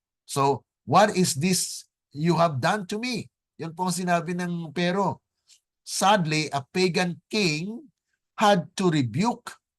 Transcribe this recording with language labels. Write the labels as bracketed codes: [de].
[en] So, what is this you have done to me? [tl] Yan po ang sinabi ng Pero. [en] Sadly, a pagan king had to rebuke.